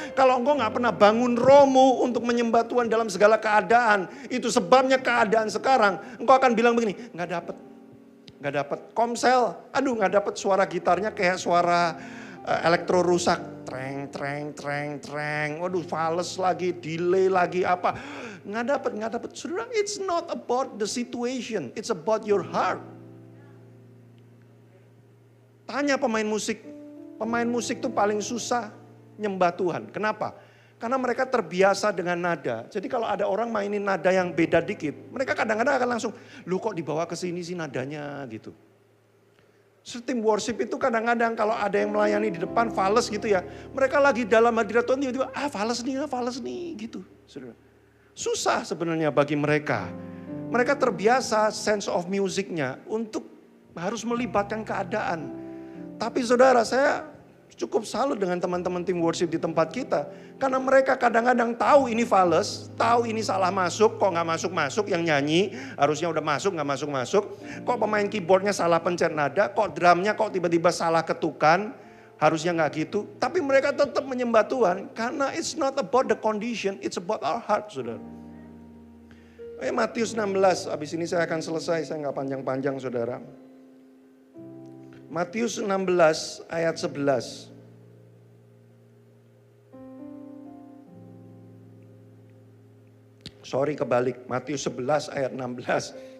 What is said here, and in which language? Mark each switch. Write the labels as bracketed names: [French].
[Indonesian] Kalau engkau gak pernah bangun rohmu untuk menyembah Tuhan dalam segala keadaan, itu sebabnya keadaan sekarang, engkau akan bilang begini, gak dapet komsel, aduh gak dapet suara gitarnya kayak suara elektro rusak, treng. Waduh, fals lagi, delay lagi apa. Nggak dapet. [English] Saudara, it's not about the situation, it's about your heart. [Indonesian] Tanya pemain musik tuh paling susah nyembah Tuhan. Kenapa? Karena mereka terbiasa dengan nada. Jadi kalau ada orang mainin nada yang beda dikit, mereka kadang-kadang akan langsung, lu kok dibawa ke sini sih nadanya gitu. Tim worship itu kadang-kadang kalau ada yang melayani di depan fales gitu ya. Mereka lagi dalam hadirat Tuhan tiba-tiba fales nih gitu. Saudara. Susah sebenarnya bagi mereka. Mereka terbiasa [English] sense of musicnya [Indonesian] untuk harus melibatkan keadaan. Tapi saudara, saya cukup salut dengan teman-teman tim worship di tempat kita. Karena mereka kadang-kadang tahu ini fales, tahu ini salah masuk, kok nggak masuk-masuk yang nyanyi. Harusnya udah masuk, nggak masuk-masuk. Kok pemain keyboardnya salah pencet nada, kok drumnya kok tiba-tiba salah ketukan. Harusnya nggak gitu. Tapi mereka tetap menyembah Tuhan. Karena [English] it's not about the condition, it's about our heart, saudara. [Indonesian] Matius 16, habis ini saya akan selesai, saya nggak panjang-panjang saudara. Matius 16 ayat 11. Sorry kebalik, Matius 11 ayat 16.